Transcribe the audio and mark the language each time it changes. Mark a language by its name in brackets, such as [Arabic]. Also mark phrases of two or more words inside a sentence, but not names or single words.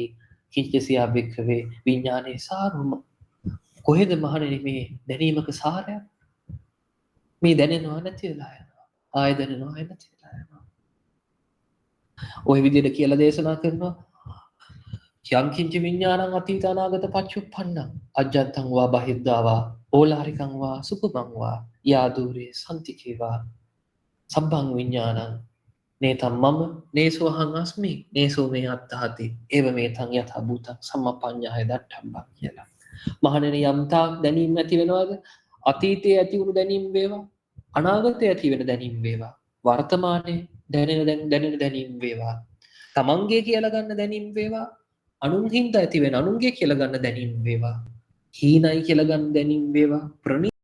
[Pali] කිංචසියා වික්‍රවේ [Sinhala] විඥානයේ සාරම කොහෙද මහණෙනි මේ දැනීමක සාරයක්? මේ දැනෙනවා නැති වෙලා යනවා. ආය දැනෙනවා ආය නැති වෙලා යනවා. ওই විදිහට කියලා දේශනා කරනවා යම් [Pali] කිංච විඥානං අතීත අනාගත පච්චුප්පන්නං අජ්ජත්තං වා බහිද්ධා වා ඕලාරිකං වා සුඛං වා යාදුරේ සම්තිකේවා සබ්බං විඥානං නේතම් මම නේසෝ අහං අස්මි නේසෝ මේ අත්තහති ඒව මේතං යථා භූතං සම්මප්පඤ්ඤාය දට්ඨම්බං [Sinhala] කියලා. මහණෙනි යම්තා දැනීම ඇති වෙනවද? අතීතයේ ඇති වුණු දැනීම වේවා, අනාගතයේ ඇති වෙන දැනීම වේවා, වර්තමානයේ දැනෙන දැනීම වේවා, තමන්ගේ කියලා ගන්න දැනීම වේවා, අනුන් හින්දා ඇති වෙන අනුන්ගේ කියලා ගන්න දැනීම වේවා, හීනයි කියලා ගන්න දැනීම වේවා,